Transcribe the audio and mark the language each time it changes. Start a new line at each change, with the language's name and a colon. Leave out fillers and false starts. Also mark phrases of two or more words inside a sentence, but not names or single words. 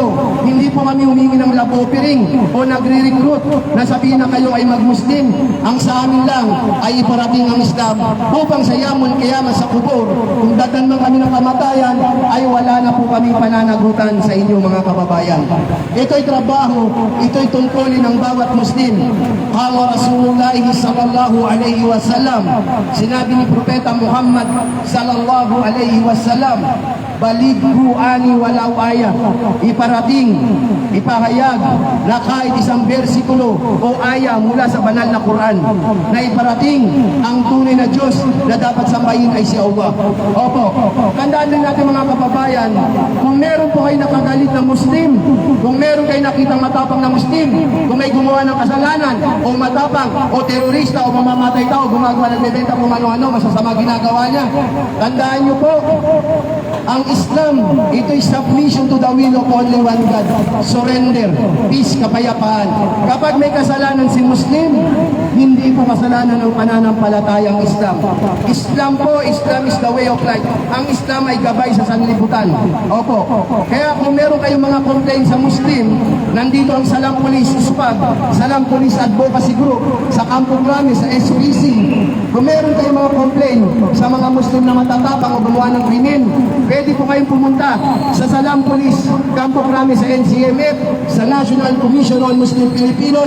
Filipino: Hindi po kami humingi ng
English: love offering
Filipino: o nagre-recruit na sabihin na kayo ay mag-Muslim. Ang sa amin lang ay iparating ang Islam upang sa
Arabic: يوم القيامة
Filipino: sa kubur, kung dadan man kami ng kamatayan, ay wala na po kami pananagutan sa inyo mga kababayan. Ito'y trabaho, ito'y tungkulin ng bawat Muslim.
Arabic: قال رسول الله صلى الله عليه وسلم,
Filipino: sinabi ni Propeta Muhammad
Arabic: صلى الله عليه وسلم, بلغوا عني ولو آية,
Filipino: iparating, ipahayag na kahit isang bersikulo o aya mula sa banal na Quran na iparating ang tunay na Diyos na dapat sambahin ay si Allah. Opo, tandaan din natin mga kababayan, kung meron po kayo nakagalit na Muslim, kung meron kayo nakitang matapang na Muslim, kung may gumawa ng kasalanan o matapang o terorista o mamamatay tao, gumagawa ng bebenta kung ano-ano, masasama ginagawa niya, tandaan niyo po, ang Islam, ito
English: is submission to the will of only one God. Surrender, peace,
Filipino: kapayapaan. Kapag may kasalanan si Muslim, hindi po kasalanan ng pananampalatayang Islam. Islam po,
English: Islam is the way of life.
Filipino: Ang Islam ay gabay sa sanlibutan. Opo. Kaya kung meron kayong mga complaint sa Muslim, nandito ang Salam Police SPAG, Salam Police Advocacy Group, sa Campo Grande, sa SPC. Kung meron kayong mga complaint sa mga Muslim na matatapang o gumawa ng krimen, pwede po kayong pumunta sa Salam Police Campo Grande sa NCMF, sa National Commission on Muslim Filipinos.